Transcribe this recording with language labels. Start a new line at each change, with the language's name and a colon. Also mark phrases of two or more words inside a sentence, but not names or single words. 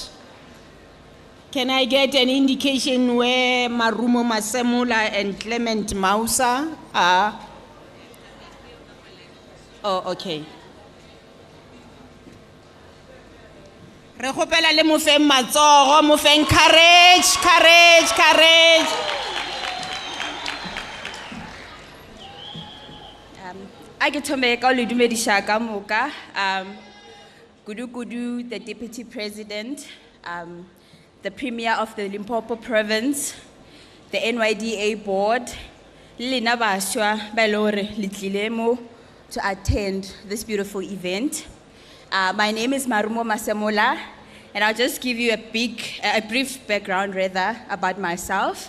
English: Can I get an indication where Marumo Masemola and Clement Mausa are?
Northern Sotho: Oh, okay. Re kgopela le mo feng matsogo, mo feng
English: courage, courage, courage. I get to make all the
Northern Sotho: dumedisha ka moka. Kudu,
English: the Deputy President, the Premier of the Limpopo Province, the NYDA Board, Lina Bashwa Balore Litlilemo, to attend this beautiful event. My name is Marumo Masemola, and I'll just give you a brief background about myself.